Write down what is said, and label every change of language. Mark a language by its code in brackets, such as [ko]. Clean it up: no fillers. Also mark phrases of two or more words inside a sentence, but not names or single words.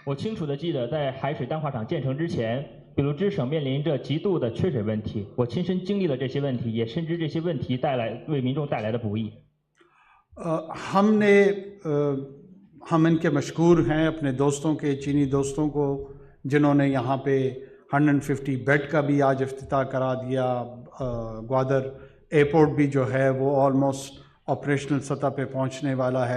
[zh] 我清楚地记得，在海水淡化厂建成之前，比卢支省面临着极度的缺水问题。我亲身经历了这些问题，也深知这些问题为民众带来的不易。 [ur] ہم ان کے مشہور ہیں اپنے دوستوں کے چینی دوستوں کو جنہوں نے یہاں پہ 150 بیڈ کا بھی آج افتتاح کرا دیا. گوادر ایئرپورٹ بھی جو ہے وہ [en] almost operational [ur] سطح پہ پہنچنے والا ہے.